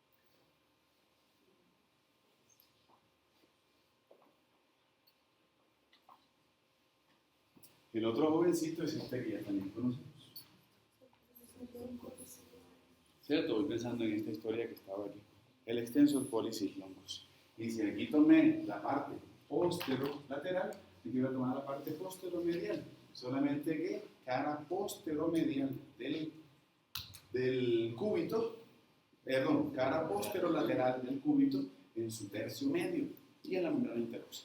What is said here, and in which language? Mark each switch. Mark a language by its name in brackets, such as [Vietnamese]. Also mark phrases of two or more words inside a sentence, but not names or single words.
[Spanish] El otro jovencito es este que ya también conocemos. ¿Cierto? Voy pensando en esta historia que estaba aquí. [Latin] El extensor pollicis longus. [Spanish] Y si aquí tomé la parte posterolateral, yo quiero tomar la parte posteromedial. Solamente que cara posteromedial del cúbito, cara posterolateral del cúbito en su tercio medio y en la membrana interósea.